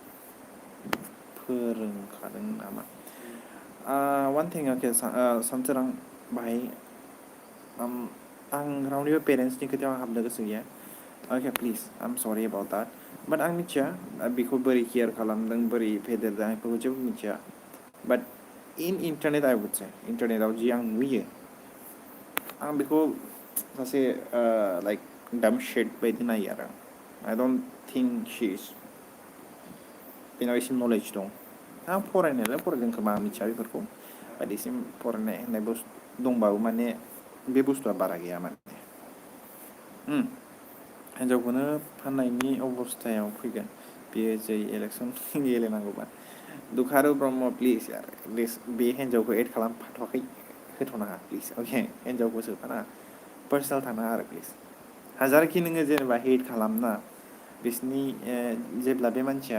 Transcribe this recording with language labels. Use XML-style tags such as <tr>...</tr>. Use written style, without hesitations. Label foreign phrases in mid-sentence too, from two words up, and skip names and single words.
<brx>फोरोंखादों नामा</brx> <en>one thing</en> <brx>सानसोरां बाहाय आं रावनिबो पेरेन्टसनि खोथायाव हाबनो गोसो गैया अके</brx> <en>please I am sorry about but but</en> <brx>आं मिथिया बेखौ बोरै केयार खालामदों बोरै फेदेरदों आं बेखौ जेबो मिथिया</brx> <en>but in internet I would say</en> <brx>इन्टारनेटआव जि आं नुयो आं बेखौ सासे</brx> <en>like damn shade</en> <brx>बायदि नायो आरो</brx> <en>I don't think she is</en> <brx>बेनाव एसे नलेज दं आं फरायनायालाय फरायदों खोमा आं मिथिया बेफोरखौ बायदिसिम फरायनाय होननाय दंबाबो माने बे बुस्थुआ बारा गैया माने हिन्जावखौनो फाननायनि अबस्थायाव फैगोन बेयो जै इलेक्सन गेलेनांगौबा दुखारु ब्रह्म प्लिज यार बे हिन्जावखौ एड खालामफाथ'वाखै होथ'नाङा प्लिज अके हिन्जावखौ सोफानाङा पार्सनेल थानाङा आरो प्लिज हाजारखि नोङो जेनेबा हेट खालामना बिसिनि जेब्ला बे मानसिया</brx>